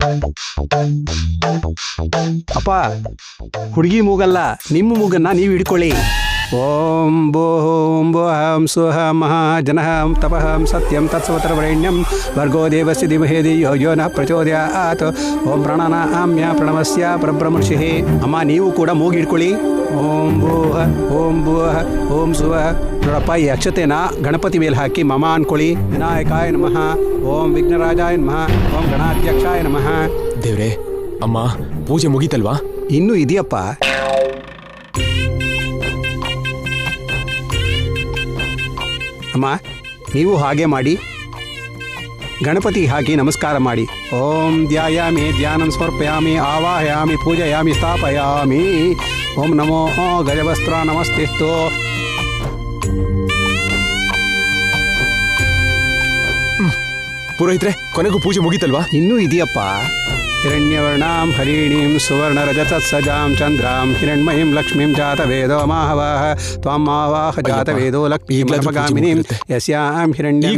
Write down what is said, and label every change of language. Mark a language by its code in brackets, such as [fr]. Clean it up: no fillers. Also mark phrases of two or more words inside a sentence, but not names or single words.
[kn] ಅಪ್ಪ, ಹುಡುಗಿ ಮೂಗಲ್ಲ, ನಿಮ್ಮ ಮೂಗನ್ನ ನೀವು ಹಿಡ್ಕೊಳ್ಳಿ. [sa] ಓಂ ಭೋಂ ಭೋಹಂ ಸ್ವಹಂ ಮಹಾಜನಹಂ ತಪಹಂ ಸತ್ಯಂ ತತ್ಸವತರವರೆಣ್ಯಂ ಭರ್ಗೋ ದೇವಸ್ಯ ಧೀಮಹಿ ಧಿಯೋ ಯೋ ನಃ ಪ್ರಚೋದಯಾತ್. ಓಂ ಪ್ರಣಾನಾಮ್ಯ ಪ್ರಣವಸ್ಯ ಪರಬ್ರಹ್ಮರ್ಷಿಃ. [kn] ಅಮ್ಮ, ನೀವು ಕೂಡ ಮೂಗು ಹಿಡ್ಕೊಳ್ಳಿ. [sa] ಓಂ ಭೂಹ ಓಂ ಭೂಹ ಓಂ ಸುವಹ. [kn] ನೋಡಪ್ಪ, ಈ ಅಕ್ಷತೆನ ಗಣಪತಿ ಮೇಲೆ ಹಾಕಿ ಮಮ ಅನ್ಕೊಳ್ಳಿ. [sa] ವಿನಾಯಕಾಯ ನಮಃ. ಓಂ ವಿಘ್ನರಾಜಾಯ ನಮಃ. ಓಂ ಗಣಾಧ್ಯಕ್ಷಾಯ ನಮಃ. [kn] ದೇವ್ರೆ, ಅಮ್ಮ ಪೂಜೆ ಮುಗೀತಲ್ವಾ? ಇನ್ನೂ ಇದೆಯಪ್ಪ. ಅಮ್ಮ, ನೀವು ಹಾಗೆ ಮಾಡಿ. ಗಣಪತಿ ಹಾಕಿ ನಮಸ್ಕಾರ ಮಾಡಿ. [sa] ಓಂ ಧ್ಯಾಯಾಮಿ ಧ್ಯಾನಂ ಸಮರ್ಪಯಾಮಿ ಆವಾಹಯಾಮಿ ಪೂಜಯಾಮಿ ಸ್ಥಾಪಯಾಮಿ. ಓಂ ನಮೋ ಗಜವಸ್ತ್ರ ನಮಸ್ತೆಸ್ತು. [kn] ಪುರೋಹಿತ್ರೆ, ಕೊನೆಗೂ ಪೂಜೆ ಮುಗೀತಲ್ವಾ? ಇನ್ನೂ ಇದೆಯಪ್ಪ. [sa] ಹಿರಣ್ಯವರ್ಣಾಂ ಹರಿಣೀಂ ಸುವರ್ಣ ರಜತತ್ಸಜಾಂ ಚಂದ್ರಾಂ ಹಿರಣ್ಮಯೀಂ ಲಕ್ಷ್ಮೀಂ ಜಾತವೇದೋ ಮಾಹವಾಹ ತ್ವಾಂ ಮಾವಾಹ ಜಾತವೇದೋ ಲಕ್ಷ್ಮೀಂ ಯಸ್ಯಾಂ ಹಿರಣ್ಯ.